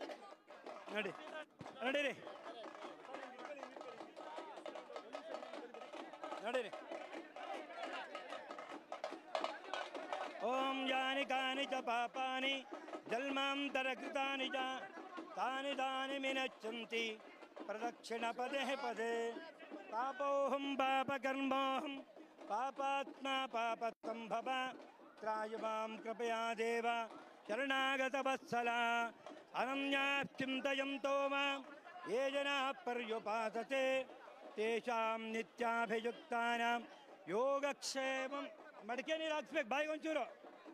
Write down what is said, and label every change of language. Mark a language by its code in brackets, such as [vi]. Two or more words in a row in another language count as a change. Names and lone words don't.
[sa] ನಡೀರಿ ಓಂ ಯಾನಿ ಕಾನಿ ಚ ಪಾಪಾನಿ ಜನ್ಮಾಂತರಕೃತಾನಿ ಚ ತಾನಿ ದಾನಿ ವಿನಶ್ಯಂತಿ ಪ್ರದಕ್ಷಿಣ ಪದೇ ಪದೇ. ಪಾಪೋಹಂ ಪಾಪಕರ್ಮೋಹಂ ಪಾಪಾತ್ಮ ಪಾಪಸಂಭವ ತ್ರಾಯ ಮಾಂ ಕೃಪಯಾ ದೇವ ಶರಣಾಗತ ವತ್ಸಲ. ಅನನ್ಯಾಶ್ಚಿಂತಯಂತೋ ಮಾಂ ಯೇ ಜನಾಃ ಪರ್ಯುಪಾಸತೆ ತೇಷಾಂ ನಿತ್ಯಾಭಿಯುಕ್ತಾನಾಂ ಯೋಗಕ್ಷೇಮಂ. [kn] ಮಡಿಕೆ ನೀರು ಹಾಕ್ಸ್ಬೇಕು ಬಾಯಿಗೆ ಒಂಚೂರು.